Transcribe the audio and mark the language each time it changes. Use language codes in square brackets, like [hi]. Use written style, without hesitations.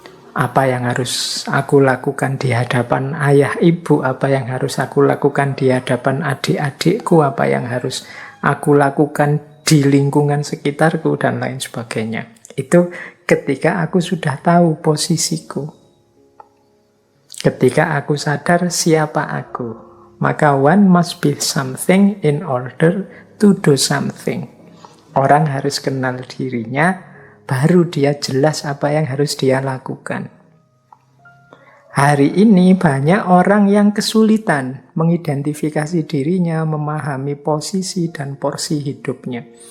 [id] Apa yang harus aku lakukan di hadapan ayah ibu, apa yang harus aku lakukan di hadapan adik-adikku, apa yang harus aku lakukan di lingkungan sekitarku, dan lain sebagainya. Itu ketika aku sudah tahu posisiku. Ketika aku sadar siapa aku. [en] Maka one must be something in order to do something. [id] Orang harus kenal dirinya, baru dia jelas apa yang harus dia lakukan. Hari ini banyak orang yang kesulitan mengidentifikasi dirinya, memahami posisi dan porsi hidupnya.